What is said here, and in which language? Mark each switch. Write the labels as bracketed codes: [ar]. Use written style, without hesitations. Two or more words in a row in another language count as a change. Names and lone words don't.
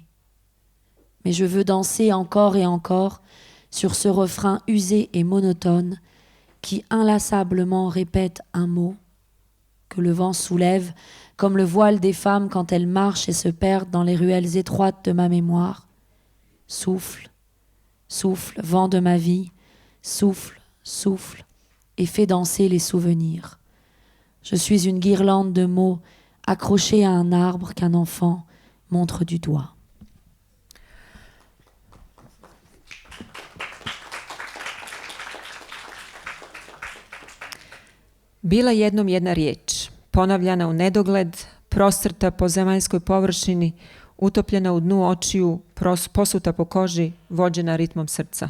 [fr] Mais je veux danser encore et encore sur ce refrain usé et monotone qui inlassablement répète un mot que le vent soulève comme le voile des femmes quand elles marchent et se perdent dans les ruelles étroites de ma mémoire. Souffle, souffle, vent de ma vie, souffle, souffle, et fais danser les souvenirs. Je suis une guirlande de mots accrochée à un arbre qu'un enfant montre du doigt. [bs] Bila jednom jedna riječ, ponavljana u nedogled, prostrta po zemaljskoj površini, utopljena u dnu očiju, posuta po koži, vođena ritmom srca.